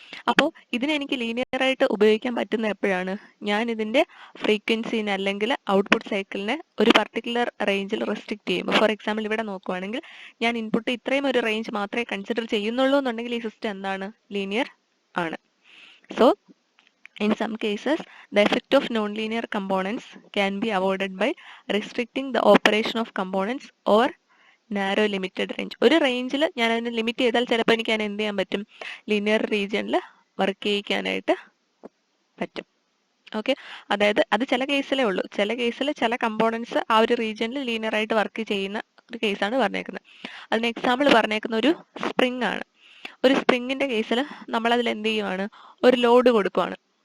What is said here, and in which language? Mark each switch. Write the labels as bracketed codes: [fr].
[ml] അപ്പോൾ ഇതിനെ എനിക്ക് ലീനിയർ ആയിട്ട് ഉപയോഗിക്കാൻ പറ്റുന്ന എപ്പോഴാണ്? ഞാൻ ഇതിന്റെ ഫ്രീക്വൻസിനെ അല്ലെങ്കിൽ ഔട്ട്പുട്ട് സൈക്കിളിനെ ഒരു പർട്ടിക്കുലർ റേഞ്ചിൽ റെസ്ട്രിക്ട് ചെയ്യുമ്പോൾ. ഫോർ എക്സാമ്പിൾ, ഇവിടെ നോക്കുവാണെങ്കിൽ ഞാൻ ഇൻപുട്ട് ഇത്രയും ഒരു റേഞ്ച് മാത്രമേ കൺസിഡർ ചെയ്യുന്നുള്ളൂ എന്നുണ്ടെങ്കിൽ ഈ സിസ്റ്റം എന്താണ്? ലീനിയർ ആണ്. [en] So, in some cases, the effect of nonlinear components can be avoided by restricting the operation of components or narrow limited range. [ml] ഒരു റേഞ്ചിൽ ഞാൻ അതിനെ ലിമിറ്റ് ചെയ്താൽ ചിലപ്പോൾ എനിക്ക് അതിനെ എന്ത് ചെയ്യാൻ പറ്റും? ലീനിയർ റീജിയനിൽ വർക്ക് ചെയ്യിക്കാനായിട്ട് പറ്റും. ഓക്കെ, അതായത് അത് ചില കേസിലേ ഉള്ളൂ. ചില കേസിൽ ചില കമ്പോണൻസ് ആ ഒരു റീജിയനിൽ ലീനിയർ ആയിട്ട് വർക്ക് ചെയ്യുന്ന ഒരു കേസാണ് പറഞ്ഞേക്കുന്നത്. അതിന് എക്സാമ്പിൾ പറഞ്ഞേക്കുന്ന ഒരു സ്പ്രിംഗ് ആണ്. ഒരു സ്പ്രിങ്ങിന്റെ കേസിൽ നമ്മൾ അതിൽ എന്ത് ചെയ്യുവാണ്? ഒരു ലോഡ് കൊടുക്കുവാണ്.